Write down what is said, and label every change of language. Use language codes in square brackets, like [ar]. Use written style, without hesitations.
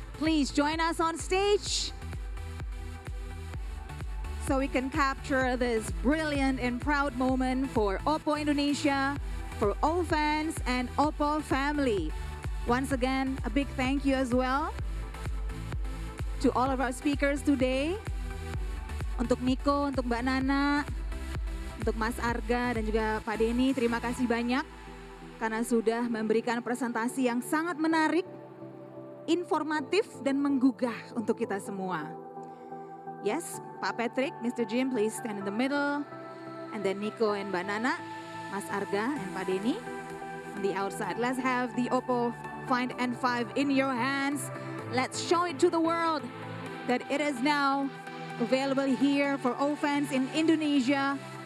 [en] please join us on stage so we can capture this brilliant and proud moment for Oppo Indonesia, for O fans and Oppo family. Once again, a big thank you as well to all of our speakers today. [id] Untuk Miko, untuk Mbak Nana, untuk Mas Arga dan juga Pak Denny, terima kasih banyak karena sudah memberikan presentasi yang sangat menarik, informatif dan menggugah untuk kita semua. [en] Yes, Pak Patrick, Mr. Jim, please stand in the middle. And then Nico and Mbak Nana, Mas Arga and Pak Denny on the outside. Let's have the Oppo Find N5 in your hands. Let's show it to the world that it is now available here for O fans in Indonesia.